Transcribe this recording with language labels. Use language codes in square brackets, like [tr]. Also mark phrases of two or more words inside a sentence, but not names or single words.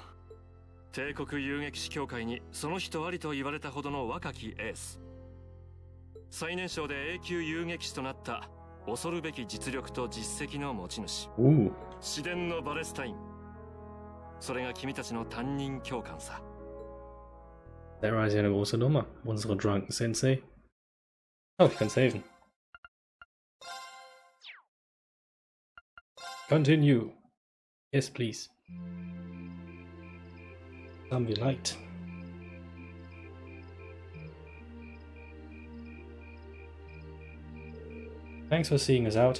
[ja] 帝国遊撃士協会にその人ありと言われたほどの若きエース。最年少で永久遊撃士となった恐るべき実力と実績の持ち主。自伝のバレスタイン。それが君たちの担任教官さ。 [de] Sarah ist ja eine große Nummer. Unsere Drunken Sensei. Oh, ich kann saven. [en] Continue. Yes, please. Zombie light. Thanks for seeing us out.